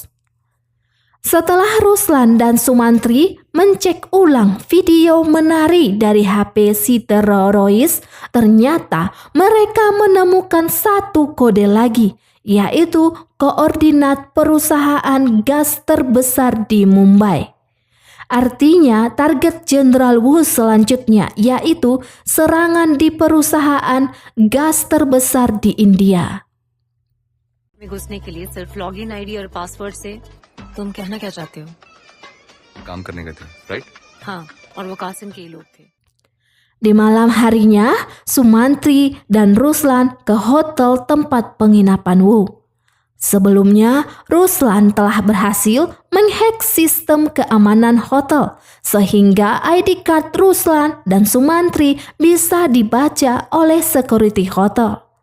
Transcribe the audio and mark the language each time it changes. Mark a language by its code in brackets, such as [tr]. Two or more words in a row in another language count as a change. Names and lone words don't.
[id] Setelah Ruslan dan Sumantri mencek ulang video menari dari HP si teroris, ternyata mereka menemukan satu kode lagi, yaitu koordinat perusahaan gas terbesar di Mumbai. Artinya target Jenderal Wu selanjutnya yaitu serangan di perusahaan gas terbesar di India. [hi] में घुसने के लिए सिर्फ [en] login ID [hi] और पासवर्ड से तुम कहना क्या चाहते हो काम करने गए थे राइट हाँ और वो कासिम के ही लोग थे [id] Di malam harinya, Sumantri dan Ruslan ke hotel tempat penginapan Wu. Sebelumnya, Ruslan telah berhasil menghack sistem keamanan hotel sehingga ID card Ruslan dan Sumantri bisa dibaca oleh security hotel.